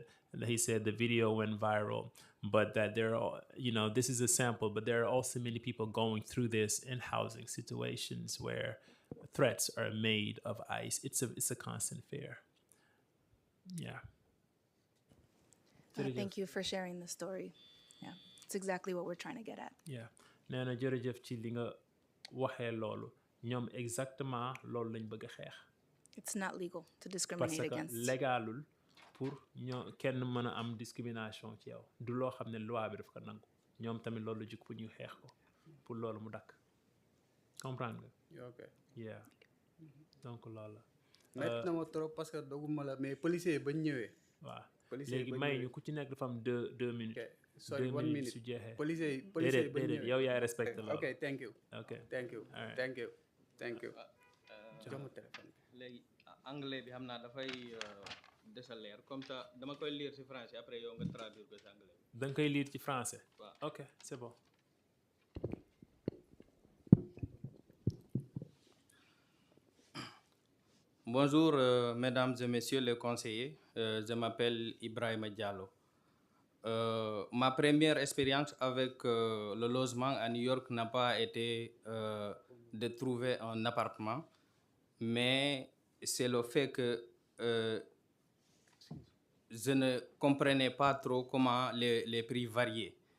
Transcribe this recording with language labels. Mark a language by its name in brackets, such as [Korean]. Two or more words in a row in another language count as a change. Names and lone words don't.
[English] And he said the video went viral, but that this is a sample, but there are also many people going through this in housing situations where threats are made of ICE. It's a constant fear. Yeah. Thank you for sharing the story. Yeah, it's exactly what we're trying to get at. Yeah. [Wolof] Nee na jërëjëf ci li nga waxee loolu ñoom exactement loolu lañ bëgg a xeex. [English] It's not legal to discriminate against. [French] Parce que [Wolof] légalul pour kenn mën a am discrimination ci yow du loo xam ne loi bi daf ko nangu ñoom tamit loolu jug pour ñu xeex ko pour loolu mu dakk comprendre nga. [English] ok [Wolof] yeah donc loolu la. metti na ma [French] trop parce que [Wolof] doguma la mais policiers yi bañ ñëwee. waaw léegi may ñu ku ci nekk dafa am [French] deux minutes. [English] ok sorry 1 minute [Wolof] su jeexee. policiers yi bañ ñëwee yow yaay respecté loolu. [English] ok thank you. ok thank you. All right. thank you. thank you. [Wolof] jox ma téléphone. léegi anglais bi xam naa dafay des a leer [French] comme ça [Wolof] dama koy lire ci français après yow nga traduire ko ci anglais. da nga koy lire ci français. waaw [French] ok c'est bon. Bonjour, mesdames et messieurs les conseillers. Je m'appelle Ibrahima Diallo. Ma première expérience avec le logement à New York n'a pas été de trouver un appartement, mais c'est le fait que je ne comprenais pas trop comment les prix variaient.